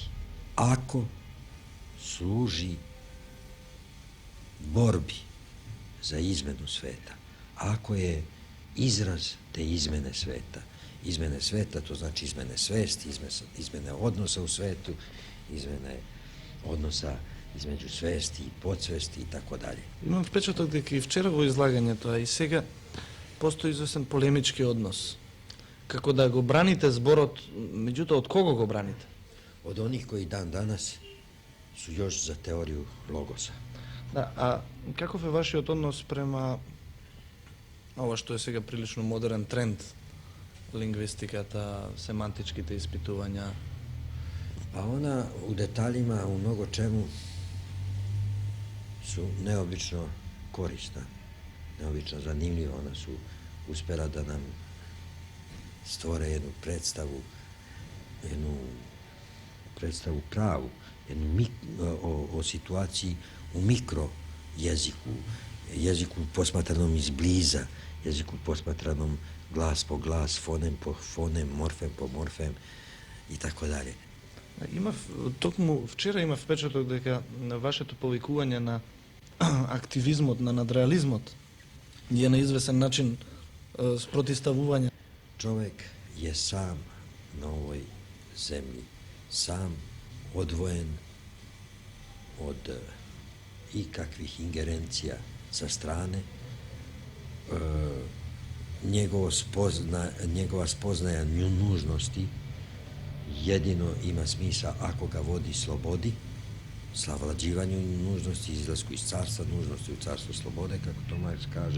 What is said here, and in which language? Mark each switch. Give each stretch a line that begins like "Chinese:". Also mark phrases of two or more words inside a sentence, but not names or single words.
Serbian: Ako služi borbi za izmenu sveta, ako je izraz te izmene sveta, izmene sveta, to znači izmene svesti, izmene odnosa u svetu, izmene odnosa između svesti i podsvesti i tako dalje.
Macedonian: Имам впечаток дека и вчера во излагањето, а и сега постои известен полемички однос. Како да го браните зборот, меѓутоа од кого го браните?
Serbian: Od onih koji dan danas su još za teoriju logosa.
Macedonian: Да, а каков е вашиот однос према ова што е сега прилично модерен тренд, lingvistikата, семантичките испитувања?
Serbian: A ona u detaljima, u mnogo čemu su neobično korisna, neobično zanimljiva. Ona su uspela da nam stvore jednu predstavu pravu, o situaciji u mikro jeziku, jeziku posmatranom izbliza, jeziku posmatranom glas po glas, fonem po fonem, morfem po morfem и така далje.
Macedonian: Токму вчера имав впечаток дека на вашето повикување на активизмот, на надреализмот е на извесен начин спротивставување.
Croatian: Čovjek je sam na ovoj zemlji, sam odvojen od ikakvih ingerencija sa strane. Njegova spoznaja nužnosti jedino ima smisla ako ga vodi slobodi, savlađivanju nužnosti, izlasku iz carstva, nužnosti u carstvo slobode, kako to Marx kaže.